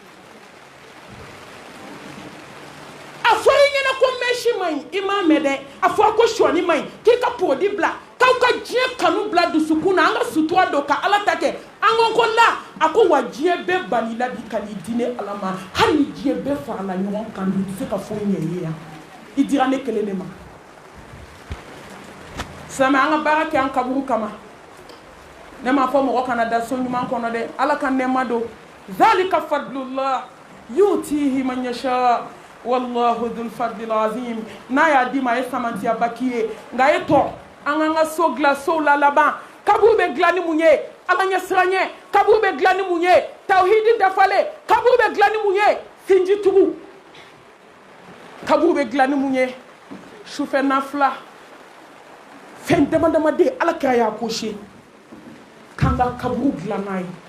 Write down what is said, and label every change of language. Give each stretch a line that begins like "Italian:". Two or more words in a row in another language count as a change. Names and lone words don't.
Bambara: a fɔ i ɲɛna ko mɛsi ma ɲi i m'a mɛn dɛ a fɔ ko sɔni ma ɲi k'i ka pɔdi bila k'aw ka diɲɛ kanu bila dusukun na an ka sutura don ka ala ta kɛ an ko la a ko wa diɲɛ bɛɛ banila bi ka n'i di ne ala ma hali ni diɲɛ bɛɛ farala ɲɔgɔn kan i tɛ se ka foyi ɲɛ i ye yan i dira ne kelen de ma silamɛ an ka baara kɛ an kaburu kama ne m'a fɔ mɔgɔ kana da so ɲuman kɔnɔ dɛ ala ka nɛɛma don
Arabic: ذلك فضل الله يؤتيه من يشاء والله ذو الفضل العظيم
Bambara: n'a y'a di ma a ye samantiyaba k'i ye nka a ye tɔ an k'an ka so dilan sow la laban kaburu bɛ dilan ni mun ye ala ɲɛ siranɲɛ kaburu bɛ dilan ni mun ye tawhidi dafalen kaburu bɛ dilan ni mun ye sinjitugu kaburu bɛ dilan ni mun ye sufɛ nafila fɛn dama dama de ala kira y'a kɔsi k'an ka kaburu dilan n'a ye